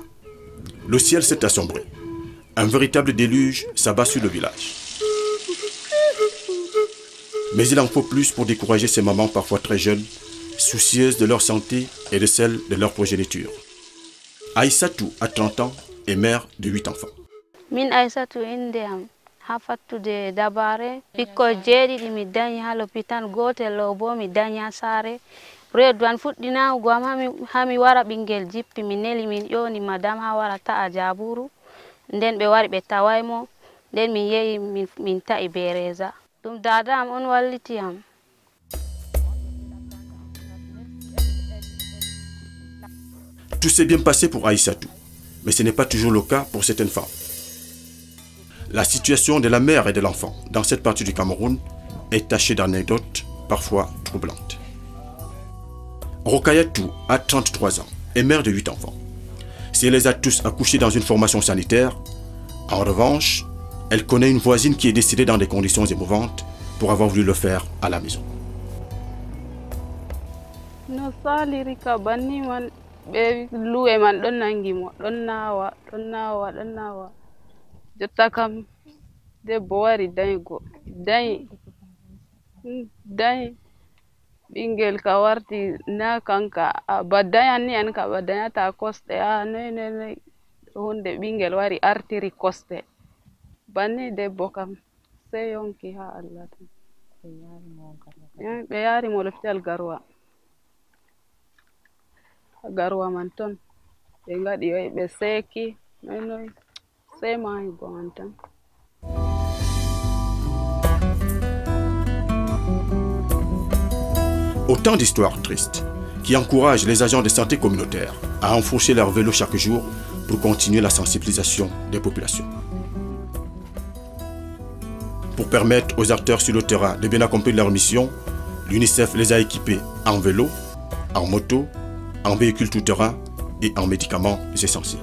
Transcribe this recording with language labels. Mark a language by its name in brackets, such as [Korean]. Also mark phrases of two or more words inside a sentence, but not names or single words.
[French] Le ciel s'est assombré. Un véritable déluge s'abat sur le village. Mais il en faut plus pour décourager ces mamans parfois très jeunes, soucieuses de leur santé et de celle de leur progéniture. Aïssatou a 30 ans et mère de 8 enfants. [Fula] Min Aïssatou indéam hafattude dabare bikko jeeɗiɗi mi dañi ha l'hôpital gotel ɗo bo mi dañi ha saare reedu an fuɗɗinawugo am ha mi wara ɓingel jippi mi neli min ƴoni madame ha wara ta'a jaburu nden ɓe wari ɓe tawaymo nden min yehi min ta'i bereza ɗum dada am on walliti am. [French] Tout s'est bien passé pour Aïssatou, mais ce n'est pas toujours le cas pour certaines femmes. La situation de la mère et de l'enfant dans cette partie du Cameroun est tachée d'anecdotes parfois troublantes. Rokayatou a 33 ans et mère de 8 enfants. Si elle les a tous accouchés dans une formation sanitaire, en revanche, elle connaît une voisine qui est décédée dans des conditions émouvantes pour avoir voulu le faire à la maison. [Fula] Luwe man ɗon nangi mo ɗon nawa jotta kam debbo wari dañigo dañi ɓingel ka warti na kanka ba dañanni an ka ba dañata kosɗe noy hunde ɓingel wari artiri kosɗe banni debbo kam sey yonki ha Allah tan ɓe yari mo l'hôpital Garoua man ton ɓe ngaɗi ɓe seeki noy sey mayi go man tan. [French] Autant d'histoires tristes qui encouragent les agents de santé communautaire à enfourcher leur vélo chaque jour pour continuer la sensibilisation des populations. Pour permettre aux acteurs sur le terrain de bien accomplir leur mission, l'UNICEF les a équipés en vélo, en moto, en véhicules tout-terrain et en médicaments essentiels.